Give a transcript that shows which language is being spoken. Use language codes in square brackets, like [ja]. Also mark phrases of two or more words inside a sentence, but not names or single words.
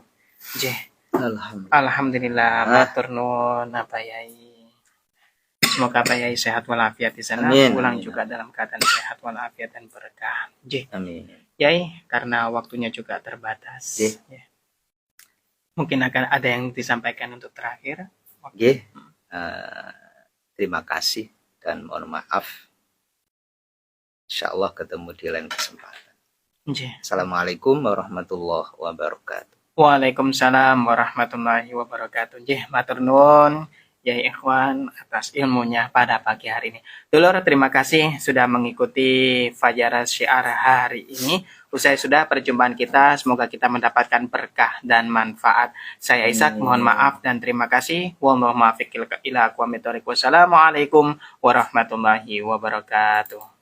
[id] Alhamdulillah, [jv] matur nuwun [id] Pak Yai. Semoga Pak Yai sehat walafiat di sana, pulang juga dalam keadaan sehat walafiat dan berkah. Amin. Yai, karena waktunya juga terbatas. Ya. Mungkin akan ada yang disampaikan untuk terakhir. Terima kasih dan mohon maaf. Insyaallah ketemu di lain kesempatan. [ar] السلام عليكم ورحمة الله وبركاته. وعليكم السلام ورحمة الله وبركاته. [jv] Matur nuwun [id] ya ikhwan atas ilmunya pada pagi hari ini. Dulur, terima kasih sudah mengikuti Fajar Syiar hari ini. Usai sudah perjumpaan kita, semoga kita mendapatkan berkah dan manfaat. Saya Ishak, mohon maaf dan terima kasih. [ar] والله الموفق إلى أقوم الطريق. والسلام عليكم ورحمة الله وبركاته.